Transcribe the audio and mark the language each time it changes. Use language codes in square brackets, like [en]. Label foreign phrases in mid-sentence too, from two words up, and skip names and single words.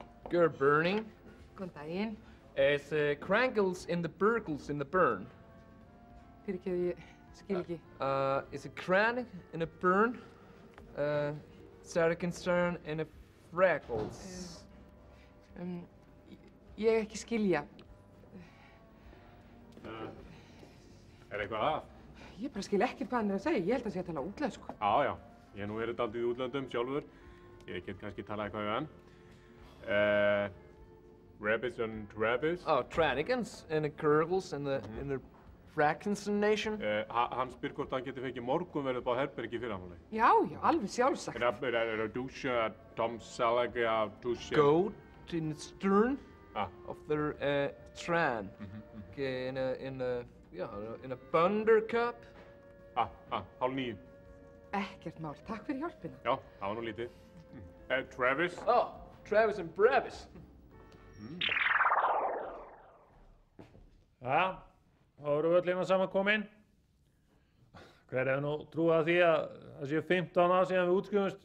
[en] Good burning. [is] Góðan daginn. [en] Is Krangles in the burgles in the burn? [is] Fyrirgeðu, ég skil ekki. [en] Is it cran in a burn? Sarkensturn in a freckles? [is] Ég ekki skilja. Eitthvað að? Ég bara skil ekkert hvað hann að segja. Ég held að sé að tala útlensku. Já. Ég nú verið daldið í útlöndum sjálfur. Ég get kannski talað eitthvað við hann. [en] Rabbits and rabbits. Oh, Tranigans in the Kurgles in the Frackenson Nation. [is] Hann spyr hvort hann getur fengið morgunverð upp á herbergi fyrir hann. Já, alveg sjálfsagt. Er að dusja, Tom Salaga, dusja. [en] Goat in the stern of their Tran. In a Bunder cup. [is] Hálf 9. Ekkert mál, takk fyrir hjálpina. Já, það var nú lítið. Travis? [en] Oh, Travis and Bravis. [is] Já, þá eru öll samankomin. Hver hefur nú trúið að því að það séu 15 ár síðan við útskrifumst.